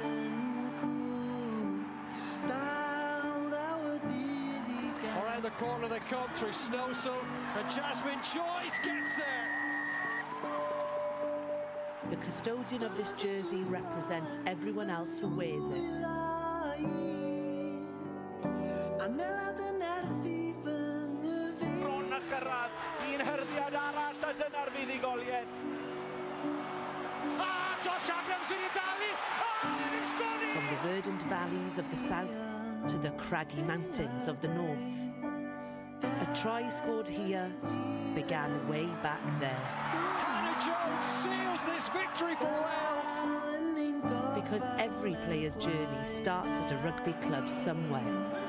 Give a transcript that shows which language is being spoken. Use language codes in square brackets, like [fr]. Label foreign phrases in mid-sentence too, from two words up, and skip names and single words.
[en] Around the corner they come through Snowsell, and Jasmine Joyce gets there. The custodian of this jersey represents everyone else who wears it. [cy] Bron a chyrraedd, un herddiad arall a dyna'r fuddugoliaeth. Josh Abrams wedi dalu! Mae'n sgori! [en] From the verdant valleys of the south to the craggy mountains of the north, a try scored here began way back there. Hannah Jones seals this victory for Wales. Because every player's journey starts at a rugby club somewhere.